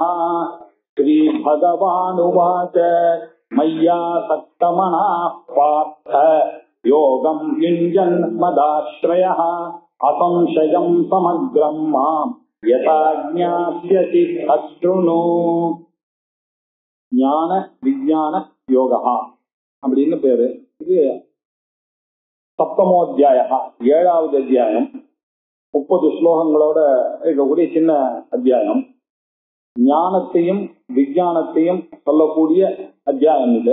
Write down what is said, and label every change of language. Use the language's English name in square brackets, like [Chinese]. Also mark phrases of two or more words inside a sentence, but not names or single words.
[Sanskrit] श्रीभगवानुवाच मय्यासक्तमनः पार्थ योगं युञ्जन् मदाश्रयः असंशयं समग्रं माम् यथा ज्ञास्यसि अशृणु। [Tamil] ஞான விஞ்ஞான யோகா அப்படின்னு பேரு. இது சப்தமோத்தியாய, 7வது அத்தியாயம். 30 ஸ்லோகங்களோட இருக்கக்கூடிய சின்ன அத்தியாயம். ஞானத்தையும் விஞ்ஞானத்தையும் சொல்லக்கூடிய அத்தியாயம் இது.